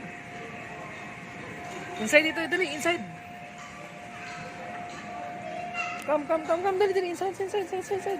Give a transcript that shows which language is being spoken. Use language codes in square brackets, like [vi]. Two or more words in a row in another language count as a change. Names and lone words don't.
[tl] Inside dito, dali, inside. [en] Come, come, come, come, [tl] dali, dali, [en] inside, inside, inside, inside.